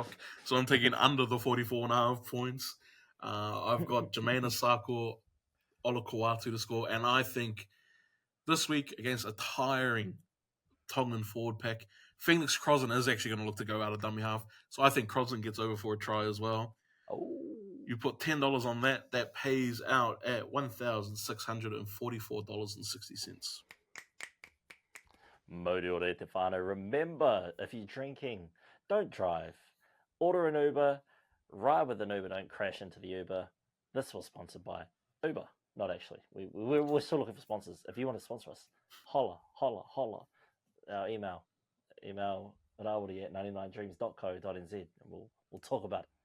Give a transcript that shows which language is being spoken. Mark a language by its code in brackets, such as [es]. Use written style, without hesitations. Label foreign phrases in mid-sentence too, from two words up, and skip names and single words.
[en] So I'm taking under the 44.5 points. I've got Jermaine Isako, Olakau'atu to score, and I think this week against a tiring Tongan forward pack, Phoenix Crossan is actually going to look to go out of dummy half. So I think Crossan gets over for a try as well. Oh. You put $10 on that, that pays out at $1,644.60. [mi] Moriore te whānau. [en] Remember, if you're drinking, don't drive. Order an Uber. Ride with an Uber. Don't crash into the Uber. This was sponsored by Uber. Not actually. We're still looking for sponsors. If you want to sponsor us, holla. Our email at 99dreams.co.nz, and we'll talk about it.